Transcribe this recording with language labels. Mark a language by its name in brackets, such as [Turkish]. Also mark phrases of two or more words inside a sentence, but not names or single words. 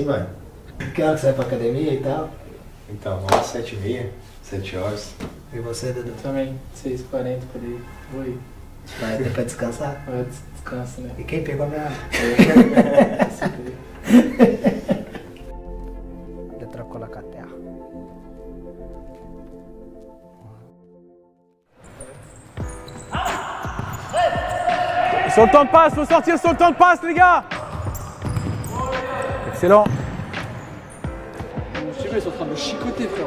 [Portuguese] Que hora que você vai pra academia e tal? Então, vamos às 7h30. 7 horas. E você, Dudu? Também, 6h40 por aí. Vou ir. Vai depois descansar? Vai, descansa, né? E quem pegou a minha arma? Ele trocou lá com a terra. [French] Sur le temps de passe, faut sortir sur le temps de passe, les gars. Excellent. Je sais pas, ils sont en train de me chicoter, frère.